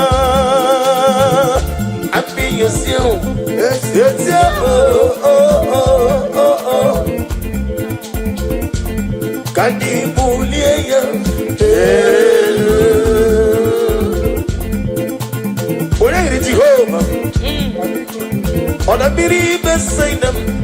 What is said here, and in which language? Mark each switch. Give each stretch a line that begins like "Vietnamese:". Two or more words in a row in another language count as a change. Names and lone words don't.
Igbo: Taa,
English: I feel you still. Yes, yes, yeah. Oh, oh, oh, oh, oh.
Igbo: Ka anyị bulie ya elu. Onye yiri Jehova? Ọ na mmiri ibe Saịda m.